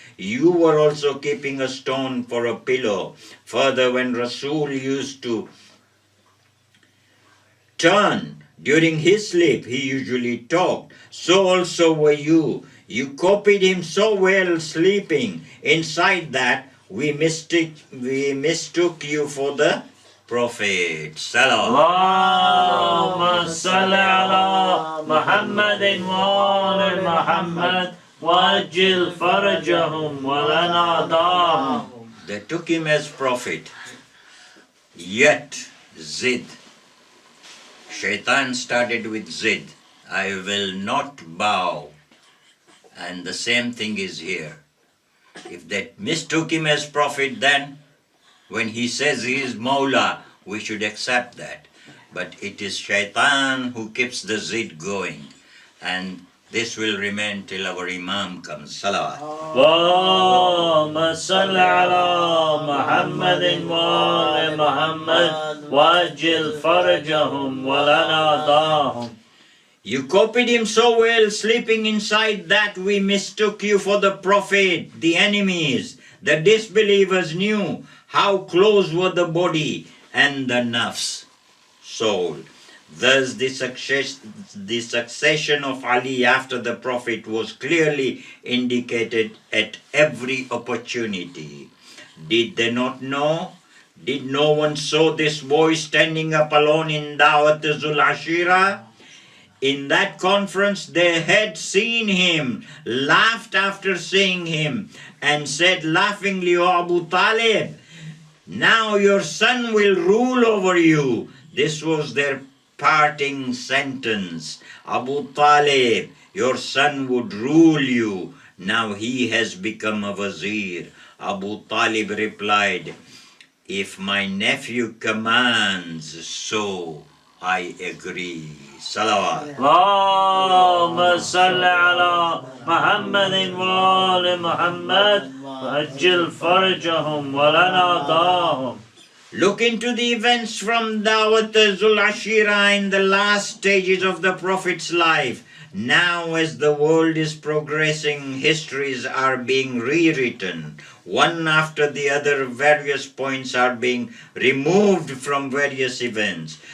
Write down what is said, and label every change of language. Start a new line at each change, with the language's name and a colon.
English: You were also keeping a stone for a pillow. Further, when Rasul used to turn during his sleep, he usually talked. So also were you. You copied him so well sleeping. Inside that, we mistook you for the Prophet." Salam.
Arabic: اللهم صل على محمد وآل محمد وأجل فرجهم ولنا دارهم.
English: They took him as prophet. Yet, Zid. Shaitan started with Zid. I will not bow. And the same thing is here. If they mistook him as prophet, then when he says he is Mawla, we should accept that. But it is Shaitan who keeps the Zid going. And this will remain till our Imam comes. Salawat.
Arabic: اللهم صل على محمد وآل محمد وأجل فرجهم ولنا دارهم.
English: You copied him so well, sleeping inside that we mistook you for the Prophet. The enemies, the disbelievers knew how close were the body and the nafs, soul. Thus the succession of Ali after the Prophet was clearly indicated at every opportunity. Did they not know? Did no one saw this boy standing up alone in Dawat Zul Ashira? In that conference they had seen him, laughed after seeing him, and said laughingly, "O Abu Talib, now your son will rule over you." This was their parting sentence. "Abu Talib, your son would rule you. Now he has become a wazir." Abu Talib replied, "If my nephew commands, so I agree." Salawat.
Arabic: اللهم صل على محمد وآل محمد وأجل فرجهم ولنا دارهم.
English: Look into the events from Dawat Zul Ashira in the last stages of the Prophet's life. Now, as the world is progressing, histories are being rewritten. One after the other, various points are being removed from various events.